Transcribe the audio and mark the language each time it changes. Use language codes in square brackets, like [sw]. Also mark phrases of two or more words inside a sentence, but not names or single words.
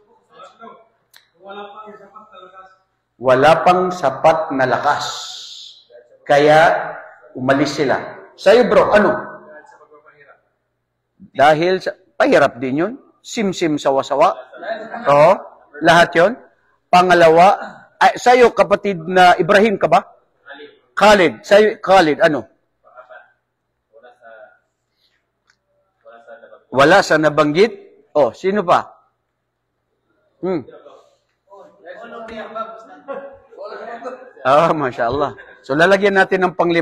[tl] Wala pang sapat na lakas. Kaya, umalis sila. Sa'yo bro, ano? Dahil sa pahirap din yun. Sim-sim sawa-sawa. Oo. Lahat yun. Pangalawa, sa'yo kapatid na Ibrahim ka ba? Khalid. Sa'yo, Khalid, ano? Wala sa nabanggit? Sino pa? [ar] ما شاء الله. [tl] So, lalagyan natin ng pang-5.